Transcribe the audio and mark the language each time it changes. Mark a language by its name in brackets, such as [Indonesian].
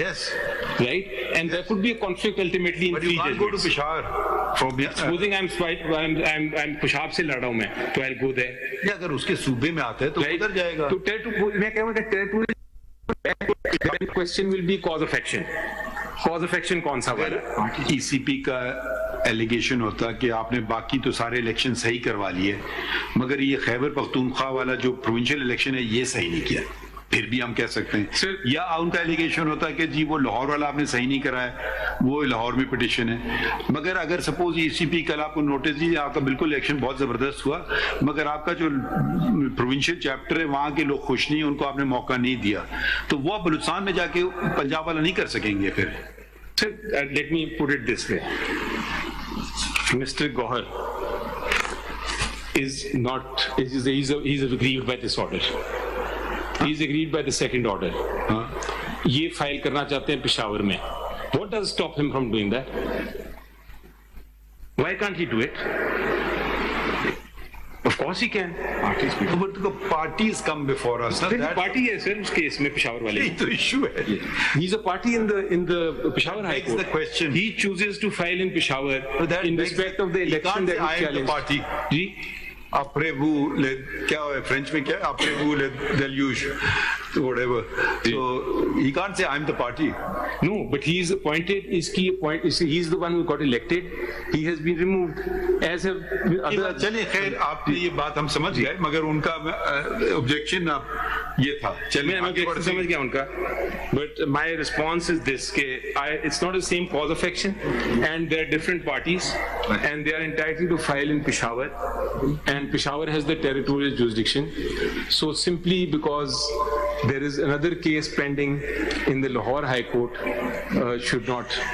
[English] Yes. Right? And there could be a conflict ultimately in 3 judgments. But you can't go to Peshawar. Supposing I'm [Urdu] Peshawar سے لڑ رہا ہوں میں, تو [English] I'll go there. [Urdu] یا اگر اس کے صوبے میں آتا ہے تو ادھر جائے گا. تو میں کہوں گا [English] territorial question will be cause of action. Cause of action [Urdu] کون سا والا؟ ای سی پی کا ایلیگیشن ہوتا کہ آپ نے باقی تو سارے الیکشن صحیح کروا لیے, مگر یہ خیبر پختونخوا والا جو پروونشل الیکشن ہے یہ صحیح نہیں کیا, پھر بھی ہم کہہ سکتے ہیں. یا ان کا ایلیگیشن ہوتا ہے کہ جی وہ لاہور والا آپ نے صحیح نہیں کرایا, وہ لاہور میں پٹیشن ہے. مگر اگر سپوز ای سی پی کل آپ کو نوٹس دی, آپ کا بالکل الیکشن بہت زبردست ہوا, مگر آپ کا جو پروونشل چیپٹر ہے وہاں کے لوگ خوش نہیں, ان کو آپ نے موقع نہیں دیا, تو وہ بلوچستان میں جا کے پنجاب والا نہیں کر سکیں گے. پھر [English] let me put it this way. Mr. Gohar is not, he's aggrieved by this order. He's aggrieved by the second order. [Urdu] یہ فائل کرنا چاہتے ہیں پشاور میں. [English] What does stop him from doing that? Why can't he do it? Of course he can. But the parties come before us. That party [Urdu] ہے sir اس case میں پشاور والے. یہ تو ایشو ہے. [English] He's a party in the Peshawar High Court. The question. He chooses to file in Peshawar in respect of the election that he challenged. Party. [Urdu] جی. [French] Après vous, [Urdu] کیا ہے French میں کیا ہے, [French] après vous le deluge, [Urdu] whatever. [English] So he can't say I'm the party. No, but he is appointed. He is the one who got elected. He has been removed. As have other. [Urdu] چلیے خیر, آپ نے یہ بات ہم سمجھ گئے, مگر ان کا objection یہ تھا. چلیے میں سمجھ گیا ان کا. [English] But my response is this: کہ it's not the same cause of action, and there are different parties, and they are entitled to file in Peshawar. And Peshawar has the territorial jurisdiction. So simply because there is another case pending in the Lahore High Court should not.